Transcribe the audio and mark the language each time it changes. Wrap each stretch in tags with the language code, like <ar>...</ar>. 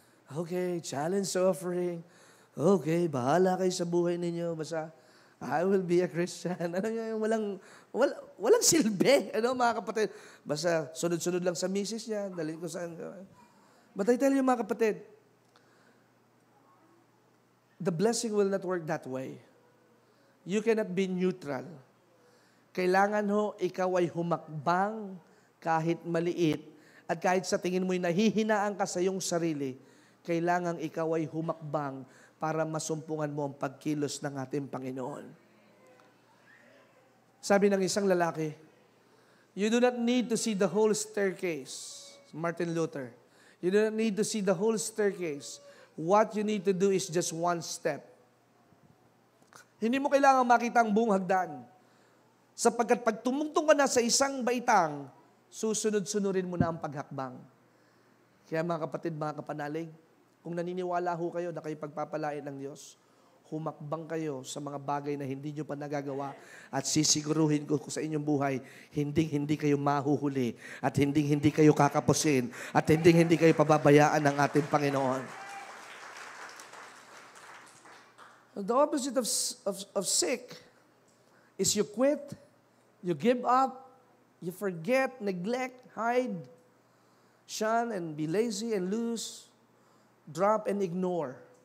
<en>Okay, challenge offering.</en> <tl>Okay, bahala kayo sa buhay ninyo. Basta,</tl> <en>I will be a Christian.</en> <tl>Ano yung walang silbi. Ano mga kapatid? Basta sunod-sunod lang sa misis niya. Dalhin ko saan.</tl> <en>But I tell you mga kapatid, the blessing will not work that way. You cannot be neutral.</en> <tl>Kailangan ho, ikaw ay humakbang kahit maliit at kahit sa tingin mo'y nahihinaan ka sa iyong sarili, kailangan ikaw ay humakbang para masumpungan mo ang pagkilos ng ating Panginoon. Sabi ng isang lalaki,</tl> <en>you do not need to see the whole staircase. Martin Luther. You do not need to see the whole staircase. What you need to do is just one step.</en> <tl>Hindi mo kailangan makita ang buong hagdan. Sapagkat pag tumungtong ka na sa isang baitang, susunod-sunurin mo na ang paghakbang. Kaya mga kapatid, mga kapanalig, kung naniniwala ho kayo na kayo pagpapalain ng Diyos, humakbang kayo sa mga bagay na hindi nyo pa nagagawa at sisiguruhin ko sa inyong buhay, hindi kayo mahuhuli at hindi kayo kakapusin at hindi kayo pababayaan ng ating Panginoon.</tl> <en>The opposite of sick is you quit, you give up, you forget, neglect, hide, shun, and be lazy and loose, drop and ignore.</en>